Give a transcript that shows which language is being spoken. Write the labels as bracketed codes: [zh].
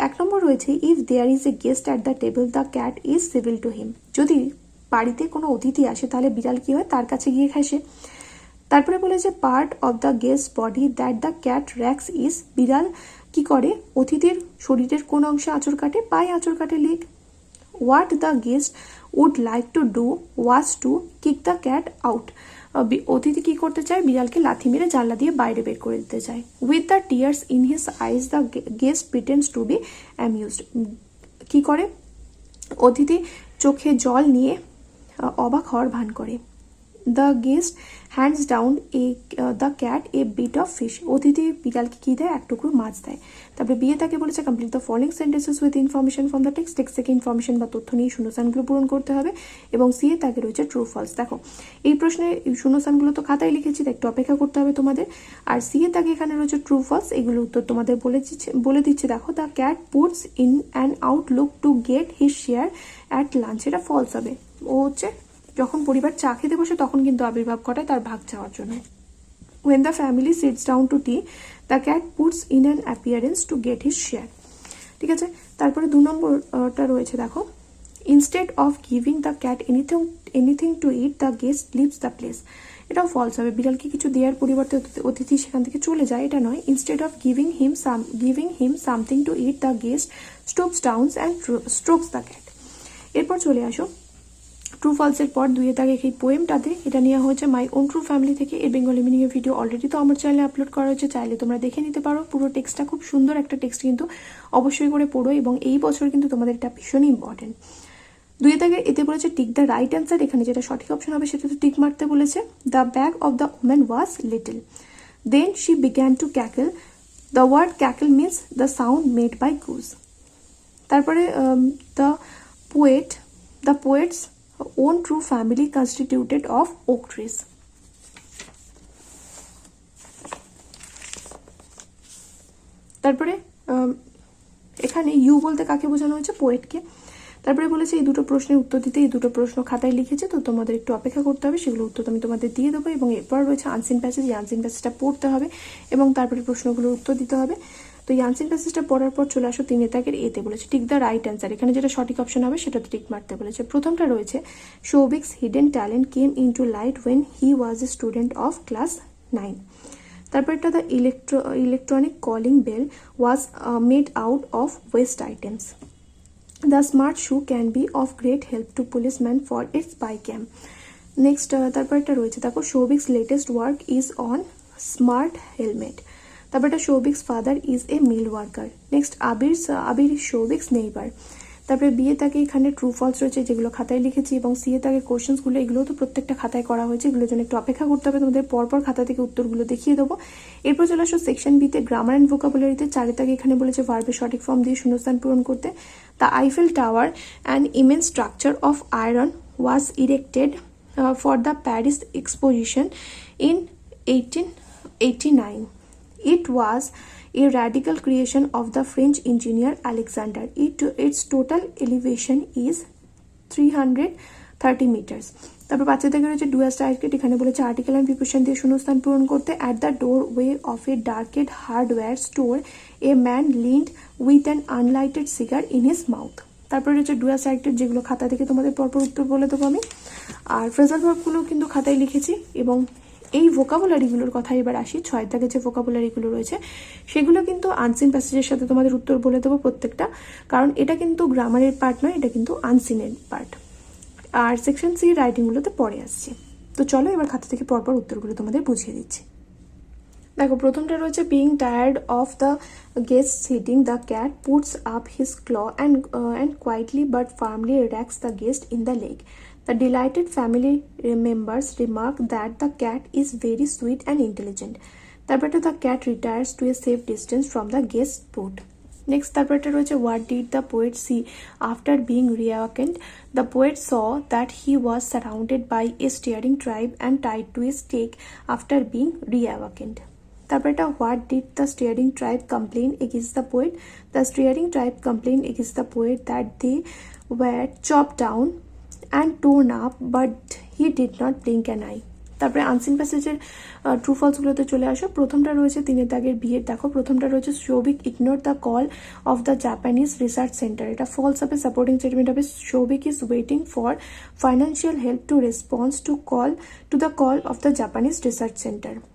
[bn] এক নম্বর রয়েছে [en] If there is a guest at the table the cat is civil to him. [bn] যদি বাড়িতে কোনো অতিথি আসে তাহলে বিড়াল কি হয়, তার কাছে গিয়ে ঘেঁষে। তারপরে বলেছে [en] Part of the guest body that the cat rubs is. [bn] বিড়াল কি করে, অতিথির শরীরের কোন অংশে আঁচড় কাটে, পায়ে আঁচড় কাটে, leg. [en] What the guest would like to do was to kick the cat out. [bn] অতিথি কি করতে চায়, বিড়ালকে লাথি মেরে জানলা দিয়ে বাইরে বের করে দিতে চায়। [en] With the tears in his eyes the guest pretends to be amused. [bn] কি করে, অতিথি চোখে জল নিয়ে অবাক হওয়ার ভান করে। [en] The guest hands down the cat a bit of fish. [bn] অতিথি বিড়ালকে কি দেয়, এক টুকরো মাছ দেয়। তারপরে বিয়ে তাকে বলেছে [en] Complete the following sentences with information from the text. [bn] Text থেকে ইনফরমেশন বা তথ্য নিয়ে শূন্যস্থানগুলো পূরণ করতে হবে। এবং সি এ তাকে রয়েছে ট্রু ফলস। দেখো এই প্রশ্নে শূন্যস্থানগুলো তো খাতায় লিখেছি, তাই একটু অপেক্ষা করতে হবে তোমাদের। আর সি এ তাকে এখানে রয়েছে ট্রু ফলস, এগুলো উত্তর তোমাদের বলে দিচ্ছে। দেখো [en] the cat puts in an outlook to get his share at lunch, [bn] এটা ফলস হবে। ও হচ্ছে যখন পরিবার চা খেতে বসে তখন কিন্তু আবির্ভাব ঘটায় তার ভাগ চাওয়ার জন্য। [en] When the family sits down to tea, the cat puts in an appearance to get his share. [bn] ঠিক আছে, তারপরে 2 নম্বরটা রয়েছে দেখো [en] Instead of giving the cat anything to eat the guest leaves the place. [bn] এটাও ফলস হবে, বিড়ালকে কিছু দেওয়ার পরিবর্তে অতিথি সেখান থেকে চলে যায়, এটা নয়। [en] Instead of giving him something to eat the guest stoops down and strokes the cat. [bn] এরপর চলে আসো ট্রু ফলসের পর দুইয়ে দাগে এই পোয়েমটাতে, এটা নেওয়া হয়েছে মাই ওন ট্রু ফ্যামিলি থেকে। এর বেঙ্গলি মিনিং এর ভিডিও অলরেডি তো আমার চ্যানেলে আপলোড করা হয়েছে, চাইলে তোমরা দেখে নিতে পারো। পুরো টেক্সটটা খুব সুন্দর একটা টেক্সট, কিন্তু অবশ্যই করে পড়ো এবং এই বছর কিন্তু তোমাদের এটা ভীষণই ইম্পর্টেন্ট। দুইয়ে দাগে এতে বলেছে [en] Tick the right answer. [bn] এখানে যেটা সঠিক অপশন হবে সেটা তো টিক মারতে বলেছে। [en] The bag of the woman was little, then she began to cackle. The word cackle means the sound made by goose. [bn] তারপরে [en] The poet's own true family constituted of oak trees. [bn] তারপরে এখানে you বলতে কাকে বোঝানো হয়েছে, পোয়েটকে। তারপরে বলেছে এই দুটো প্রশ্নের উত্তর দিতে, এই দুটো প্রশ্ন খাতায় লিখেছে, তো তোমাদের একটু অপেক্ষা করতে হবে, সেগুলো উত্তর আমি তোমাদের দিয়ে দেবো। এবং এরপর রয়েছে আনসিন প্যাসেজ, এই আনসিন প্যাসেজটা পড়তে হবে এবং তারপরে প্রশ্নগুলোর উত্তর দিতে হবে। তো এই আনসিন প্যাসেজটা পড়ার পর চলে আসো 3 দাগের এতে বলেছে [en] Tick the right answer. [bn] এখানে যেটা সঠিক অপশন হবে সেটা তো টিক মারতে বলেছে। প্রথমটা রয়েছে [en] Shouvik's hidden talent came into light when he was a student of class 9। তারপরটা the electronic calling bell was made out of waste items. The smart shoe can be of great help to policemen for its spy cam. Next, [bn] তারপরটা রয়েছে দেখো [en] Shouvik's latest work is on smart helmet. [bn] তারপরটা [en] Shouvik's father is a mill worker. Next Abir Shouvik's neighbour. [bn] তারপরে বিয়ে তাকে এখানে true false রয়েছে যেগুলো খাতায় লিখেছি, এবং সিএ তাকে কোশ্চেন্সগুলো এগুলো তো প্রত্যেকটা খাতায় করা হয়েছে, এগুলোর জন্য একটু অপেক্ষা করতে হবে, তোমাদের পরপর খাতা থেকে উত্তরগুলো দেখিয়ে দেবো। এরপর চলে আসো সেকশন বিতে গ্রামার অ্যান্ড ভোকাবুলারিতে। 4 তাকে এখানে বলেছে ভার্বের সঠিক ফর্ম দিয়ে শূন্যস্থান পূরণ করতে। [en] The Eiffel tower and immense structure of iron was erected for the Paris exposition in 1889. It was a radical creation of the French engineer Alexander. Its total elevation is 330 meters. [bn] তারপর 5 থেকে রয়েছে [en] Do as directed. [bn] এখানে বলেছে article and preposition দিয়ে শূন্যস্থান পূরণ করতে। [en] At the doorway of a darkened hardware store a man leaned with an unlighted cigar in his mouth. [bn] তারপরে রয়েছে [en] do as directed, [bn] যেগুলো খাতা থেকে তোমাদের পরপর উত্তর বলে দেবো আমি। আর ফ্রেজাল ভার্বগুলো কিন্তু খাতায় লিখেছি এবং এই ভোকাবুলারিগুলোর কথা এবার আসি। 6 দাগে যে ভোকাবুলারিগুলো রয়েছে সেগুলো কিন্তু আনসিন প্যাসেজের সাথে তোমাদের উত্তর বলে দেবো প্রত্যেকটা, কারণ এটা কিন্তু গ্রামারের পার্ট নয়, এটা কিন্তু আনসিনের পার্ট। আর সেকশন সি রাইটিংগুলোতে পরে আসছে। তো চলো এবার খাতা থেকে পরপর উত্তরগুলো তোমাদের বুঝিয়ে দিচ্ছি। দেখো প্রথমটা রয়েছে [en] Being tired of the guest sitting the cat puts up his claw and quietly but firmly rakes the guest in the lake. The delighted family members remark that the cat is very sweet and intelligent. [bn] তারপরে [en] the cat retires to a safe distance from the guest put. Next [bn] তারপরে রয়েছে [en] what did the poet see after being reawakened? The poet saw that he was surrounded by a staring tribe and tied to a stake after being reawakened. [bn] তারপরে [en] what did the staring tribe complain against the poet? The staring tribe complained against the poet that they were chopped down and torn up, but he did not blink an eye. [bn] তারপরে unseen প্যাসেজের true ফলসগুলোতে চলে আসো। প্রথমটা রয়েছে 3 দাগের বিয়ের। দেখো প্রথমটা রয়েছে [en] Shouvik ignore the call of the Japanese research centre. [bn] এটা ফলস হবে। সাপোর্টিং স্টেটমেন্ট হবে [en] Shouvik is waiting for financial help to response to the call of the Japanese research centre.